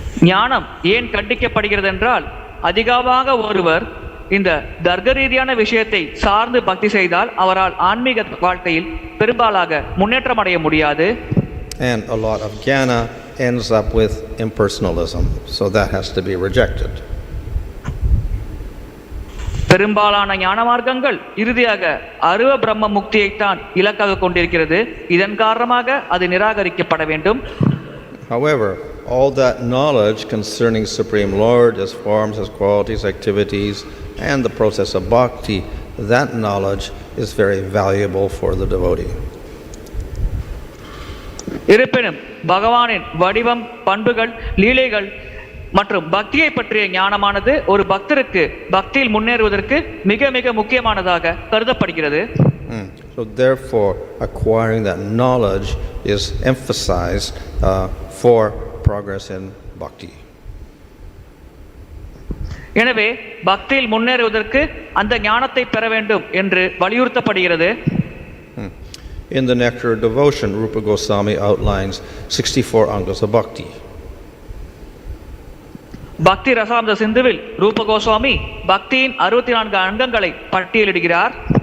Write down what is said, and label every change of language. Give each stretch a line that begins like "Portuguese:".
Tamil: ஞானம் ஏன் கண்டிக்கப்படுகிறது என்றால் அதிகமாக ஒருவர் இந்த தர்க்க ரீதியான விஷயத்தை சார்ந்து பக்தி செய்தால் அவரால் ஆன்மீக வாழ்க்கையில் பெரும்பாலாக முன்னேற்றம் அடைய முடியாது.
English: And a lot of jnana ends up with impersonalism, so that has to be rejected.
Tamil: பெரும்பாலான ஞான மார்க்கங்கள் இறுதியாக அருவ பிரம்ம முக்தியைத்தான் இலக்காக கொண்டிருக்கிறது. இதன் காரணமாக அது நிராகரிக்கப்பட வேண்டும்.
English: However, all that knowledge concerning Supreme Lord, His forms, His qualities, activities, and the process of bhakti, that knowledge is very valuable for the devotee.
Tamil: இருப்பினும் பகவானின் வடிவம், பண்புகள், லீலைகள் மற்றும் பக்தியை பற்றிய ஞானமானது ஒரு பக்தருக்கு பக்தியில் முன்னேறுவதற்கு மிக மிக முக்கியமானதாக கருதப்படுகிறது.
English: So therefore, acquiring that knowledge is emphasized for progress in bhakti.
Tamil: எனவே பக்தியில் முன்னேறுவதற்கு அந்த ஞானத்தை பெற வேண்டும் என்று வலியுறுத்தப்படுகிறது.
English: In the Nectar of Devotion, Rupa Goswami outlines 64 angas of bhakti.
Tamil: பக்தி ரசாம்ச சிந்துவில் ரூப கோஸ்வாமி பக்தியின் 64 அங்கங்களை பட்டியலிடுகிறார்.